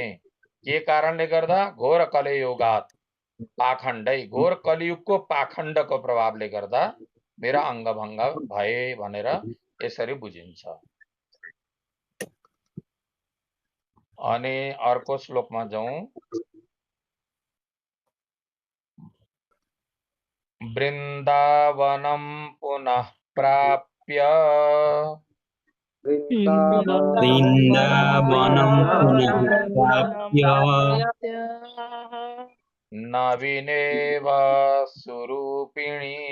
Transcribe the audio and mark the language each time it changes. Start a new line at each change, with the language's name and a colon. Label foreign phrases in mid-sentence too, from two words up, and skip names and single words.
Nepali: के कारणले गर्दा
Sanskrit: घोर कलियुगात पाखण्डै
Nepali: घोर कलियुगको पाखण्डको प्रभावले गर्दा मेरा अङ्गभङ्ग भए भनेर यसरी बुझिन्छ। अनि अर्को श्लोकमा जाउँ।
Sanskrit: वृन्दावनं पुनः प्राप्य वृन्दावनं पुनः प्राप्य नवीनेव सुरूपिणी